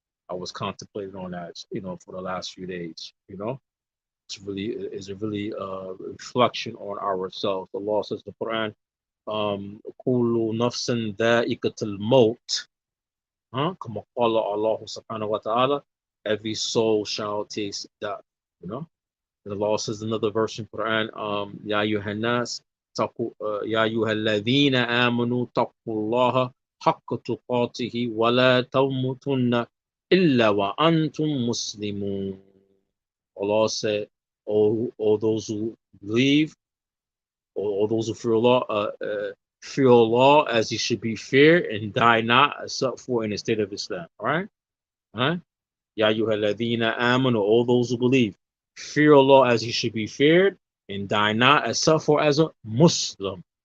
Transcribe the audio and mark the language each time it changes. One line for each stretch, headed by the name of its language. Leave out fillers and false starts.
English: I was contemplating on that, for the last few days. It's a really reflection on ourselves. The law says in the Quran,
Arabic: كل نفس ذائقة الموت. كما قال
English: Allah subhanahu wa ta'ala, every soul shall taste death. You know, and the law says another verse in Quran,
Arabic: يا أيها الناس يا أيها الذين آمنوا اتقوا الله حق تقاته ولا تموتن إلا وأنتم مسلمون.
English: Allah said, all those who believe, or those who fear Allah as he should be feared, and die not except for in the state of Islam. All right? All right?
Arabic: Ya ayyuhalladhina amanu,
English: all those who believe, fear Allah as he should be feared, and die not except for as a Muslim.